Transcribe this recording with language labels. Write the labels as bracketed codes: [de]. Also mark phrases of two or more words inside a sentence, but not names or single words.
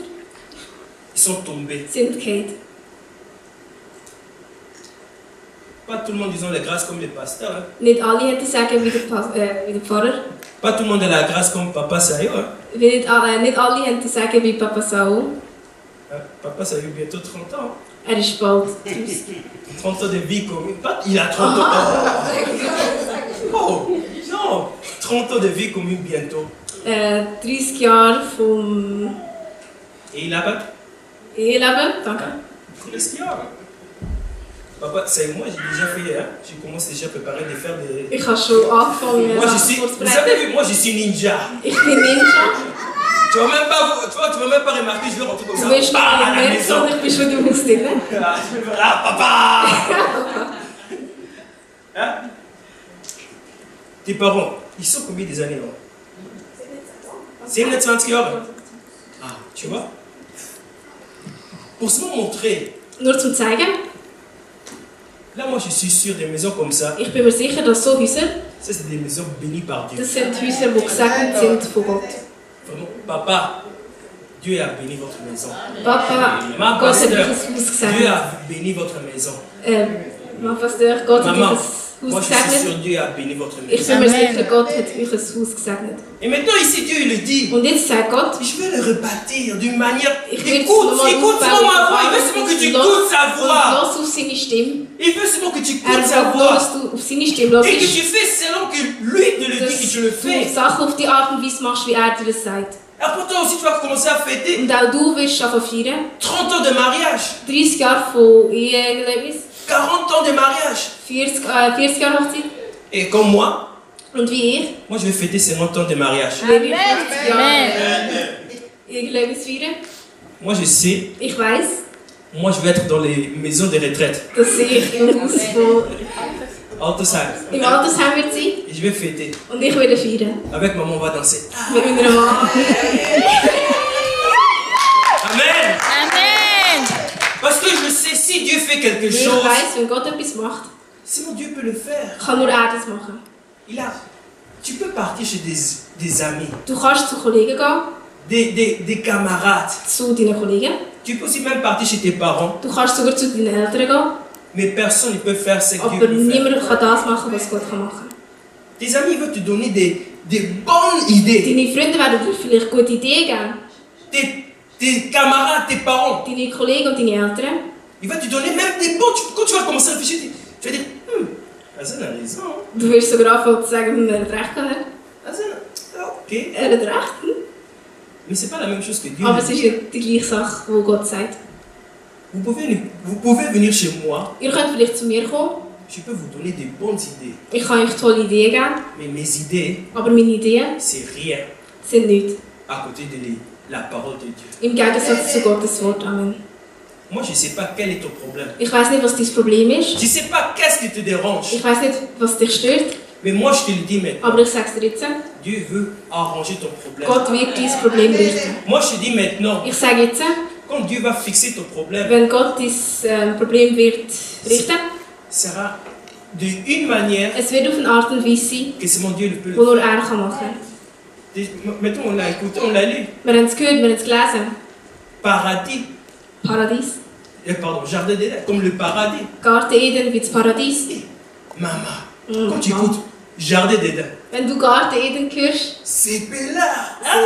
[fr] sont tombées. [de] sind gefallen. [fr] Pas tout le monde, disons, la grâce comme les pasteurs. Hein. [de] Nicht alle haben das Sagen wie der Pfarrer. [fr] Pas tout le monde a la grâce comme Papa Sayo. Hein. [de] Nicht alle haben das Sagen wie Papa Saul. [fr] Papa Sayo, bientôt 30 ans. [de] Ist bald 30. [fr] 30 ans de vie commune. Il a 30 ans. Oh, non. 30 ans de vie commune bientôt. [de] 30 Jahre vom [fr] Et il a pas [de] Eheleben. Danke. Christian. [fr] Papa, c'est moi, j'ai déjà fait, hein? J'ai commencé déjà à préparer de faire des... [de] Ich habe schon angefangen, [fr] Moi, [de] Sachen [fr] vous [de] vorzubereiten. [fr] avez vu, moi, je suis ninja. [de] Ich bin Ninja. [fr] Tu vas même pas remarquer, je vais rentrer comme ça. [de] Du wirst [fr] Bah, [de] nicht [fr] à la [de] merken, [fr] maison. [de] sondern ich bin schon im Haus drin. [fr] Ah, papa. Hein? Tes parents, ils sont combien des années, là? 27 Jahre. Ah, tu vois? Pour se montrer, [de] Nur zum zeigen, [fr] là, moi, je suis sûr des maisons comme ça. [de] ich bin mir sicher, dass so Häuser, [fr] Ça, c'est des maisons bénies par Dieu. [de] das sind Häuser, die gesegnet sind von Gott. [fr] Vraiment, papa, Dieu a béni votre maison. Papa, Ma [de] Gott hat [fr] pasteur, [de] euch ein Haus [fr] Dieu [de] gesegnet. [fr] a béni votre maison. [de] Mein Pastor, Gott hat euch [fr] Maman, [de] ein [fr] moi, [de] Haus [fr] je suis [de] gesegnet. [fr] sûr Dieu a béni votre [de] Ich [fr] maison. [de] bin mir sicher, Gott hat euch ein Haus gesegnet. [fr] Et maintenant, ici, Dieu, il le dit. [de] Und jetzt sagt Gott, [fr] Je vais le rebâtir d'une manière. [de] ich will [fr] Écoute seulement ma voix. Il veut seulement que tu écoutes sa [de] und [fr] voix. [de] lass auf seine Stimme. [fr] Il veut seulement que tu [de] Er [fr] écoutes sa [de] will nur, [fr] voix. [de] dass du auf seine Stimme hörst. [fr] Et que tu fais selon que lui te le dit que tu le [de] Dass du [fr] fais. [de] Sachen auf die Art und Weise machst, wie er dir das sagt. [fr] Et pourtant aussi, tu vas commencer à fêter [de] Und auch du wirst anfangen feiern. [fr] 30 ans de mariage, [de] 30 Jahre von Eheerlebnis, [fr] 40 ans de mariage. [de] 40 Jahre Hochzeit. [fr] Et comme moi, [de] Und wie ich, [fr] moi je vais fêter 50 ans de mariage. [de] lebe ich 50 Jahre Eheerlebnis feiern. [fr] Moi je sais, [de] Ich weiss, [fr] moi je vais être dans les maisons de retraite, [de] dass ich im Haus von, Altersheim. im Altersheim wird sein [fr] Et je vais fêter. [de] und ich werde feiern. [fr] Avec maman, on va danser. [de] Mit meiner Mama. Amen. Amen. [fr] Parce que je sais, si Dieu fait quelque [de] Weil ich [fr] chose, [de] weiss, wenn Gott etwas macht, [fr] sinon Dieu peut le faire. [de] kann nur er das machen. [fr] Tu peux partir chez des amis, [de] Du kannst zu Kollegen gehen, [fr] des camarades. [de] zu deinen Kollegen. [fr] Tu peux aussi même partir chez tes parents. [de] Du kannst sogar zu deinen Eltern gehen. [fr] Mais personne ne peut faire ce que Dieu [de] Aber [fr] peut faire. [de] niemand kann das machen, was Gott machen kann. [fr] Tes amis veulent te donner des bonnes idées. [de] Deine Freunde werden dir vielleicht gute Ideen geben. [fr] Tes camarades, tes parents, [de] Deine Kollegen und deine Eltern. [fr] ils vont te donner même des bons. Quand tu vas commencer à réfléchir, tu vas dire, Hassan a raison. [de] Du wirst sogar anfangen zu sagen, er hat recht gehabt. Hassan, ok. Er hat recht. [fr] Mais c'est pas la même chose que Dieu. [de] Aber [fr] le [de] es [fr] dit. [de] ist nicht die gleiche Sache, die Gott sagt. [fr] Vous pouvez venir chez moi. [de] Ihr könnt vielleicht zu mir kommen. [fr] Je peux vous donner des bonnes idées. [de] Ich kann euch tolle Ideen geben. [fr] Mais mes idées, [de] Aber meine Ideen [fr] c'est rien [de] sind nichts. [fr] à côté de la parole de Dieu. [de] Im Gegensatz zu Gottes Wort. Amen. [fr] Moi, je ne sais pas quel est ton problème. [de] Ich weiss nicht, was dein Problem ist. [fr] Je ne sais pas qu'est-ce qui te dérange. [de] Ich weiss nicht, was dich stört. [fr] Mais moi, je te le dis maintenant. [de] Aber ich sage es dir jetzt. [fr] Dieu veut arranger ton problème. [de] Gott wird dein Problem richten. [fr] Moi, je te dis maintenant, [de] Ich sage jetzt, [fr] quand Dieu va fixer ton problème, [de] wenn Gott dein Problem wird richten, [fr] sera d'une manière [de] es wird auf eine Art und Weise sein, [fr] que seulement Dieu le peut. [de] die nur er kann machen kann. [fr] Maintenant, on l'a écouté, on l'a lu. [de] Wir haben es gehört, wir haben es gelesen. [fr] Paradis. [de] Paradies. [fr] Pardon, jardin d'Éden, comme le paradis. [de] Garten Eden wie das Paradies. [fr] Maman, quand tu écoutes Jardin d'Éden, [de] Wenn du Garten Eden hörst, [fr] c'est Bella. Hein?